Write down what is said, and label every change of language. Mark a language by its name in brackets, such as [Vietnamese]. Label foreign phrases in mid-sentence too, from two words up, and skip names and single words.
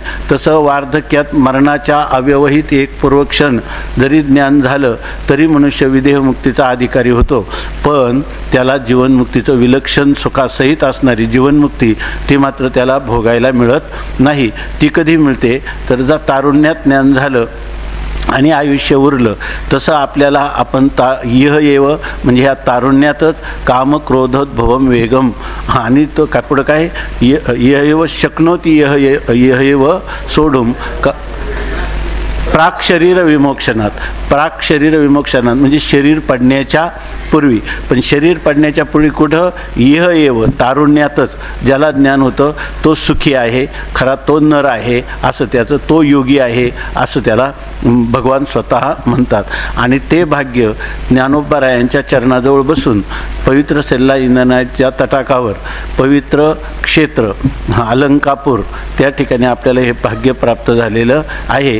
[Marathi] तसं वार्धक्यात मरणाच्या अव्यवहित एक पूर्वक्षण जरी ज्ञान झालं तरी मनुष्य विदेहमुक्तीचा अधिकारी होतो. पण त्याला जीवनमुक्तीचं विलक्षण सुखासहित असणारी जीवनमुक्ती ती मात्र त्याला भोगायला मिळत नाही. ती कधी मिळते तर जर तारुण्यात ज्ञान झालं आणि आयुष्य उरलं तसं आपल्याला आपण [Sanskrit] इह एव [Marathi] म्हणजे ह्या तारुण्यातच [Sanskrit] काम क्रोधोद्भवम वेगम [Marathi] आणि तो काय पुढं काय [Sanskrit] इह एव शक्नोती इह एव [Marathi] सोडून [Sanskrit] प्राक शरीर विमोक्षणात [Marathi] म्हणजे शरीर पडण्याच्या पूर्वी, पण शरीर पडण्याच्या पूर्वी कुठं [Sanskrit] इह एव [Marathi] तारुण्यातच ज्याला ज्ञान होतं तो सुखी आहे, खरा तो नर आहे असं त्याचं, तो योगी आहे असं त्याला भगवान स्वतः म्हणतात. आणि ते भाग्य ज्ञानोबारायांच्या चरणाजवळ बसून पवित्र सल्ला इंधनाच्या तटाकावर पवित्र क्षेत्र अलंकापूर त्या ठिकाणी आपल्याला हे भाग्य प्राप्त झालेलं आहे.